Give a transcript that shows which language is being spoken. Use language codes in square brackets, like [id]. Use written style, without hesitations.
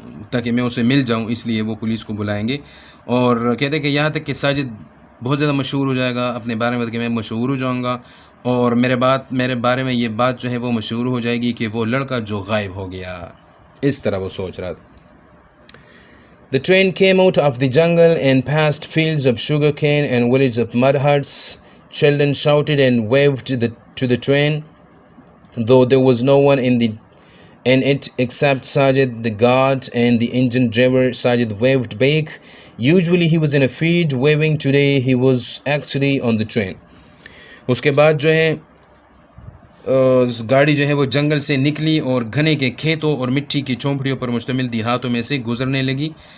[ur] تاکہ میں اسے مل جاؤں، اس لیے وہ پولیس کو بلائیں گے. اور کہتے ہیں کہ یہاں تک کہ ساجد بہت زیادہ مشہور ہو جائے گا اپنے بارے میں کہ میں مشہور ہو جاؤں گا، اور میرے بارے میں یہ بات جو ہے وہ مشہور ہو جائے گی کہ وہ لڑکا جو غائب ہو گیا. اس طرح وہ سوچ رہا تھا. [en] The train came out of the jungle and passed fields of sugarcane and villages of mud huts. Children shouted and waved to the train, though there was no one in it except Sajid the guard and the engine driver. Sajid waved back. Usually he was in a field waving. Today he was actually on the train. [ur] اس کے بعد جو ہے گاڑی جو ہے وہ جنگل سے نکلی اور گھنے کے کھیتوں اور مٹی کی چونپڑیوں پر مشتمل دیہاتوں میں سے گزرنے لگی.